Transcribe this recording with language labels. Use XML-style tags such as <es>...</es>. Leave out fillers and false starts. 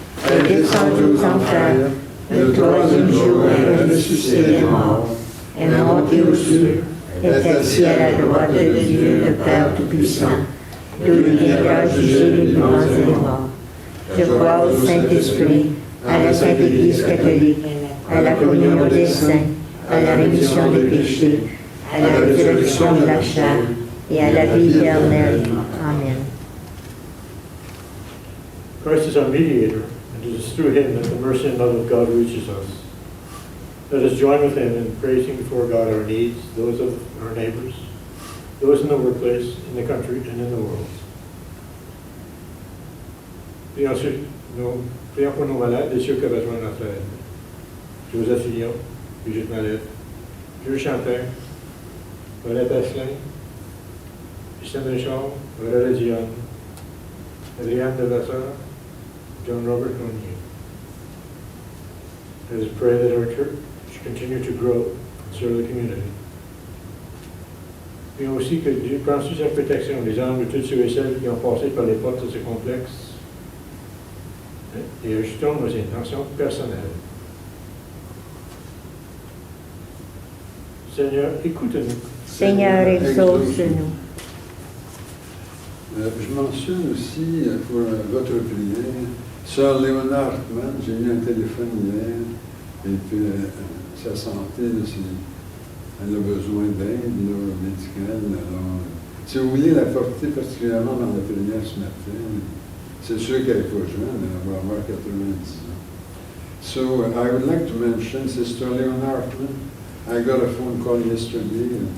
<fr>est descendu aux enfers, le troisième jour est ressuscité des morts, est monté aux cieux, est assis à la droite de Dieu, le Père Tout-Puissant, d'où il viendra juger les vivants et les morts. Je crois au Saint-Esprit, à la Sainte Église catholique, à la communion des saints, à la rémission des péchés, à la résurrection de la chair et à la vie éternelle. Amen.</fr> <en>Christ is our mediator, and it is through him that the mercy and love of God reaches us. Let us join with him in praising before God our needs, those of our neighbors, those in the workplace, in the country, and in the world.</en> <fr>Prions pour nos malades et ceux qui ont besoin de notre aide. Joseph Fillon, Brigitte Mallette, Jules Chantin, Paulette Asselin, Christiane Richard, Valérie Dionne, Adrienne Devasseur, John Robert Cognier.</fr> <en>Let us pray that our church continue to grow and serve the community.</en> <fr>Prions aussi que Dieu prenne sous sa protection les âmes de tous ceux et celles qui ont passé par les portes de ce complexe et ajoutons nos intentions personnelles. Seigneur, écoute-nous. Seigneur, exauce-nous. Je mentionne aussi pour votre prière, Sœur Léonard Hartmann, j'ai eu un téléphone hier, et puis sa santé, elle a besoin d'aide médicale. Alors, si vous voulez la porter particulièrement dans la prière ce matin, c'est sûr qu'elle n'est pas jeune, elle va avoir 90 ans.</fr> <en>So I would like to mention Sister Leonard Hartmann. I got a phone call yesterday.</en>